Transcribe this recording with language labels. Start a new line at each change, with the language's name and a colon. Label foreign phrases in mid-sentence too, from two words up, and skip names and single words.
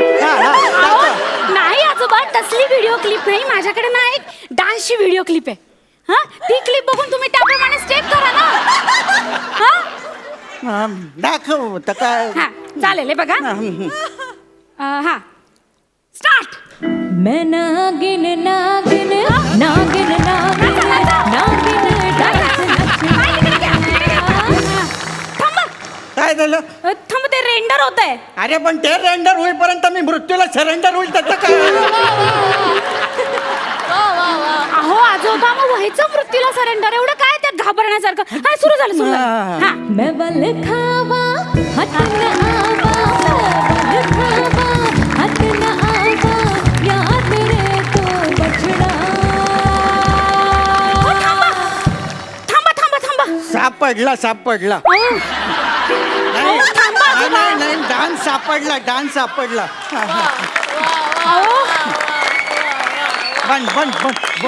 Marathi: अहो, नाही आजोबा, तसली व्हिडिओ क्लिप नाही. माझ्याकडे ना एक डान्सची व्हिडिओ क्लिप आहे. हा, ती क्लिप बघून तुम्ही त्याप्रमाणे स्टेप करा ना. हा दाखव तर काय. हा चालेल, हे बघा. हा स्टार्ट.
Hindi: मैं नागिन नागिन नागिन नागिन नागिन डांस
Marathi: काय झालं? थांब, ते रेंडर होत आहे. अरे पण ते रेंडर होईपर्यंत मी मृत्यूला सरेंडर होईल त्याचं काय? अहो आजोबा, मग व्हायचं मृत्यूला सरेंडर, एवढं काय त्यात घाबरण्यासारखं? हा सुरू झालं, सुरू झालं. हा
Hindi: मैं बल खावा हट न आवा बल खावा हट न आवा याद रे तो बछड़ा.
Marathi: थांबा थांबा थांबा थांबा. सापडला सापडला. अहो, थांबा आजोबा. नाही डान्स सापडला, डान्स सापडला. अहो, बंद बंद बंद बंद